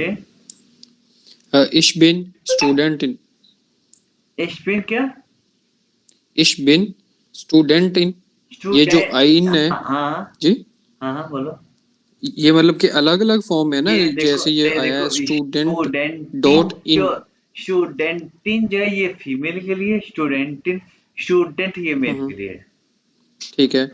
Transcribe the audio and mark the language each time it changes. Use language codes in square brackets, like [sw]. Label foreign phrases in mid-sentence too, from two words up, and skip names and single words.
[de] Ich bin Studentin. [hi] एशपिन क्या? [de] Ich bin Studentin. [hi] ये जो आइन है हाँ जी, हाँ हाँ बोलो। ये मतलब कि अलग अलग फॉर्म है ना, ये देखो, जैसे ये आया है स्टूडेंट स्टूडेंटिन [en] dot in. [hi] जो, स्टूडेंटिन जो है ये फीमेल के लिए, स्टूडेंटिन, स्टूडेंट ये मेल के लिए। ठीक है।